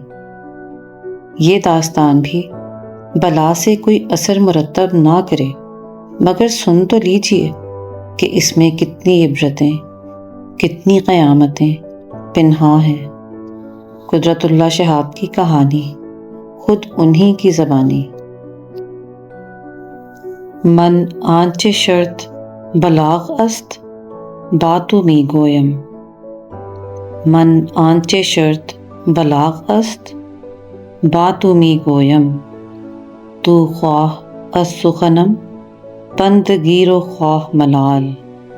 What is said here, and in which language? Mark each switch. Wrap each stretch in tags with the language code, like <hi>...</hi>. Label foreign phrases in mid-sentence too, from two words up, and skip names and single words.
<ur>یہ داستان بھی بلا سے کوئی اثر مرتب نہ کرے، مگر سن تو لیجئے کہ اس میں کتنی عبرتیں، کتنی قیامتیں پنہاں ہیں۔ قدرت اللہ شہاب کی کہانی، خود انہی کی زبانی۔</ur> <fa>من آنچ شرط بلاغ است باتو می گویم، من آنچ شرط بلاغ است باتو می گویم، تو خواہ از سخنم پند گیر و خواہ ملال۔</fa>